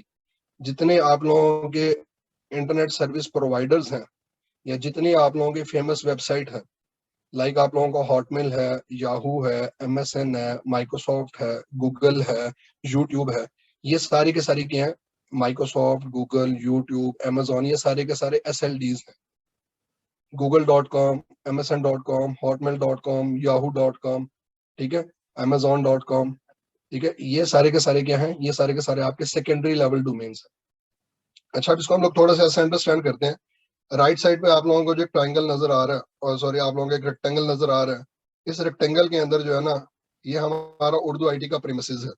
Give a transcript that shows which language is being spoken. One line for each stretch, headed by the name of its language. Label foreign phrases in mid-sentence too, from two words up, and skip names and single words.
Hindi: जितने आप लोगों के
English: internet service providers
Hindi: हैं, या जितनी आप लोगों की फेमस वेबसाइट है, लाइक आप लोगों का हॉटमेल है, याहू है, MSN है, माइक्रोसॉफ्ट है, गूगल है, यूट्यूब है, ये सारी के सारी क्या है, माइक्रोसॉफ्ट, गूगल, यूट्यूब, Amazon, ये सारे के सारे SLDs हैं। google.com, MSN.com, hotmail.com, yahoo.com, ठीक है, amazon.com। ठीक है, ये सारे के सारे क्या हैं, ये सारे के सारे आपके
English: secondary level domains
Hindi: हैं। अच्छा, अब इसको हम लोग थोड़ा सा ऐसे अंडरस्टैंड करते हैं।
English: right side
Hindi: पे आप लोगों को जो ट्राइंगल नजर आ रहा है, और सॉरी आप लोगों को एक रेक्टेंगल नजर आ रहा है, इस रेक्टेंगल के अंदर जो है ना ये हमारा उर्दू IT का प्रीमिसेस है।